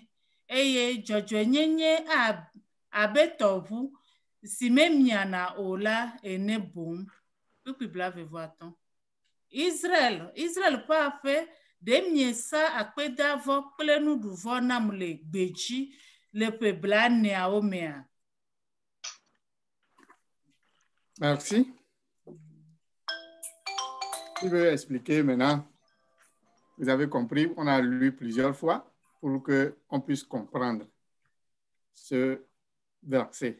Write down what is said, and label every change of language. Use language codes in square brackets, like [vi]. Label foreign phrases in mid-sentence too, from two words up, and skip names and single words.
[ee] Eye dzɔdzɔenyenye abe tɔʋu si memiana o la ene boŋ. Kpukpui blaeve-vɔ-atɔ̃. Israel ƒe aƒe ɖe miesa akpedavɔ kple nuɖuvɔ nam le gbedzi le ƒe blaeneawo mea. [fr] Merci. Je vais expliquer maintenant. Vous avez compris, on a lu plusieurs fois pour qu'on puisse comprendre ce verset.